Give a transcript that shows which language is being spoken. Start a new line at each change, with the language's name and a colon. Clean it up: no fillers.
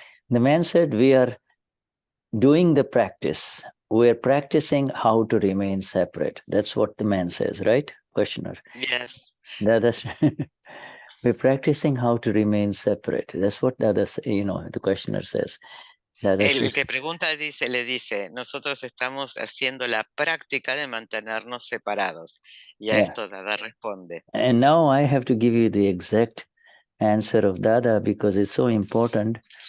English: The man said, we are doing the practice. We're practicing how to remain separate. That's what the man says, right? Questioner. Yes. That's we're practicing how to remain separate. That's what the questioner says.
Spanish: El que pregunta le dice, nosotros estamos haciendo la práctica de mantenernos separados. Y a esto Dada responde.
English: And now I have to give you the exact answer of Dada because it's so important.